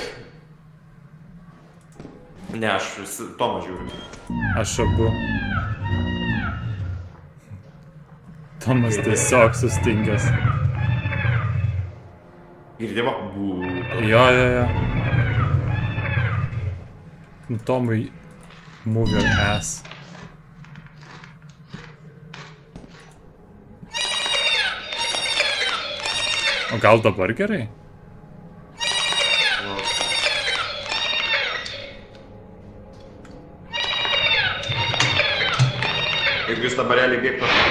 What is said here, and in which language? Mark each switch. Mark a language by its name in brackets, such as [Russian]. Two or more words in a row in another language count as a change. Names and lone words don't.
[Lithuanian] Ne, aš Tomą žiūriu. Aš abu. Tomas tiesiog sustingęs. Girdėma? Jo. Nu, Tomui [English] move your ass. [Lithuanian] O gal dabar gerai? Jeigu jūs dabar realiai bėgtų.